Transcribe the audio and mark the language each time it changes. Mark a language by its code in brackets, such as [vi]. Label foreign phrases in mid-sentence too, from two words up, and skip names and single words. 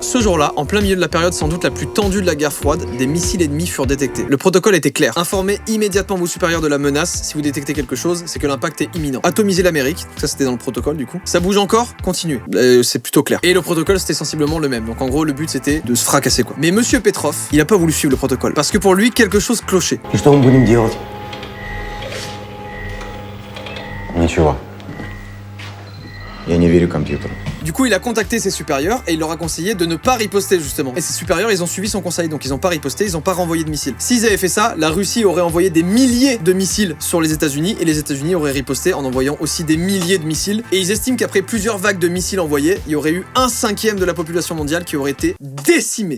[fr] Ce jour-là, en plein milieu de la période sans doute la plus tendue de la guerre froide, des missiles ennemis furent détectés. Le protocole était clair. Informez immédiatement vos supérieurs de la menace. Si vous détectez quelque chose, c'est que l'impact est imminent. Atomiser l'Amérique, ça c'était dans le protocole du coup. Ça bouge encore, continuez. C'est plutôt clair. Et le protocole c'était sensiblement le même. Donc en gros le but c'était de se fracasser quoi. Mais Monsieur Petrov, il a pas voulu suivre le protocole. Parce que pour lui, quelque chose clochait. [ru] И что мы будем делать? Ничего. Я не верю компьютеру. [fr] Du coup, il a contacté ses supérieurs et il leur a conseillé de ne pas riposter justement. Et ses supérieurs, ils ont suivi son conseil, donc ils ont pas riposté, ils ont pas renvoyé de missiles. S'ils avaient fait ça, la Russie aurait envoyé des milliers de missiles sur les États-Unis et les États-Unis auraient riposté en envoyant aussi des milliers de missiles. Et ils estiment qu'après plusieurs vagues de missiles envoyés, il y aurait eu 1/5 de la population mondiale qui aurait été décimée.